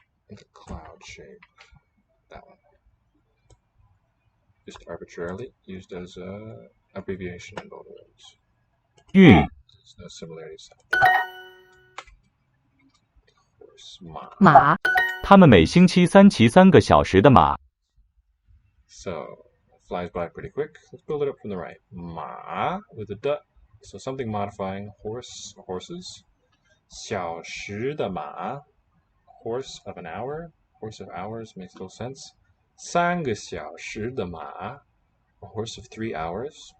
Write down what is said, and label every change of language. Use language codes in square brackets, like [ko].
[en] It's a cloud shape. That one. Just arbitrarily used as a abbreviation in both words. [zh] 运 [en] There's no similarities. Horse, ma. [zh] 马，他们每星期3骑3个小时的马 [en] So, it flies by pretty quick. Let's build it up from the right. Ma with a d. So something modifying horse, horses. [zh] 小时的马, [en] horse of an hour. Horse of hours makes little sense. [zh] 3个小时的马, [en] a horse of 3 hours.